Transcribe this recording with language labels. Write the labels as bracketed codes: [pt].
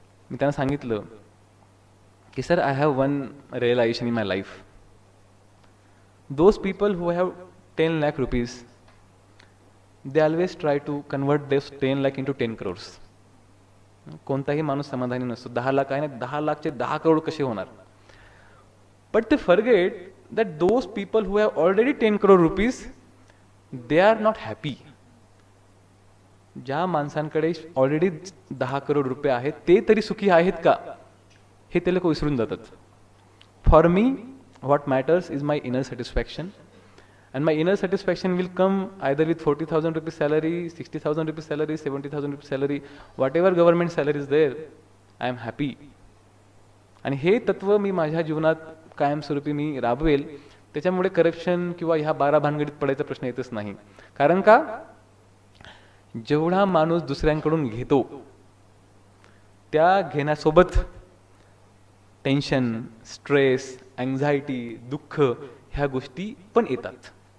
[mr] मी त्यांना सांगितलं की sir, [en] I have one realization in my life. Those people who have 10 lakh rupees, they always try to convert this 10 lakh into 10 crores. [mr] कोणताही माणूस समाधानी नसतो. 10 लाख आहे ना, 10 लाखचे 10 करोड कसे होणार? [en] But they forget that those people who have already 10 crore rupees, they are not happy. [mr] ज्या माणसांकडे ऑलरेडी 10 करोड रुपये आहेत ते तरी सुखी आहेत का, हे ते लोक विसरून जातात. [en] For me what matters is my inner satisfaction. And my inner satisfaction will come either with 40,000 rupees salary, 60,000 rupees salary, 70,000 rupees salary, whatever government salary is there, I am happy. [mr] आणि हे तत्व मी माझ्या जीवनात कायमस्वरूपी मी राबवेल. त्याच्यामुळे करप्शन किंवा ह्या 12 भानगडीत पडायचा प्रश्न येतच नाही. कारण का, जेवढा माणूस दुसऱ्यांकडून घेतो त्या घेण्यासोबत टेन्शन, स्ट्रेस, अँझायटी, दुःख ह्या गोष्टी पण येतात.